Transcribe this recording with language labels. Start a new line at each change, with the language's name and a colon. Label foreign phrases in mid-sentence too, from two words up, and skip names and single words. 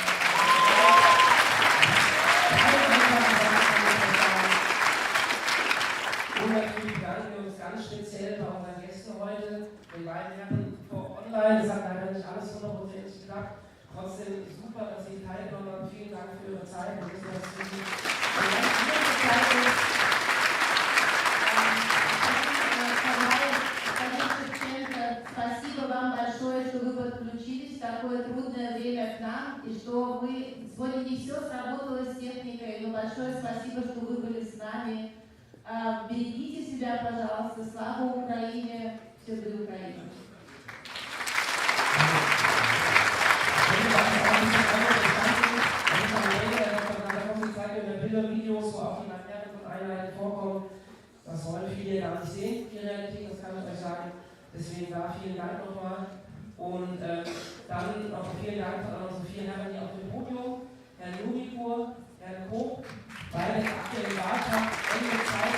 German: Und natürlich bedanken wir uns ganz speziell bei unseren Gästen heute, den beiden Herren vor Online. Das hat leider nicht alles 100% geklappt. Trotzdem super, dass Sie teilgenommen haben. Vielen Dank für Ihre Zeit. Wir wissen, dass es eine ganz schwierige Zeit ist.
Russian: Спасибо вам большое, что вы подключились в такое трудное время к нам, и что мы... Сегодня не все сработало с техникой, но большое спасибо, что вы были с нами. Берегите себя, пожалуйста. Слава Украине. Все будет Украина.
German: Videos, wo auch die Materialien von Einheiten vorkommen. Das wollen viele gar nicht sehen, die Realität, das kann ich euch sagen. Deswegen da vielen Dank nochmal. Und dann noch vielen Dank an unsere vier Herren hier auf dem Podium, Herrn Nubikur, Herrn Koch, bei der aktuellen Wahlschaft, Ende Zeit.